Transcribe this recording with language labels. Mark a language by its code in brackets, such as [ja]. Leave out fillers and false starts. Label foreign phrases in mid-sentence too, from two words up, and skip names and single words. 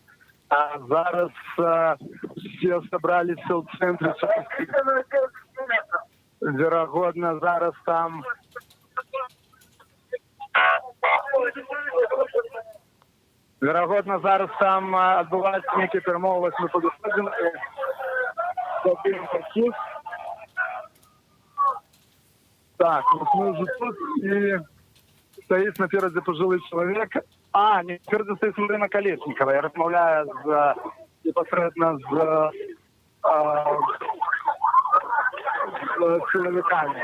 [be] А зараз все сабраліся ў цэнтры. Верагодна, зараз там адбываюцца нейкія перамовы, мы падыходзім. [ru] Так, вот мы уже тут, и стоит напереди пожилый человек. Напереди стоит Марина Колесникова. Я размовляю непосредственно с силовиками.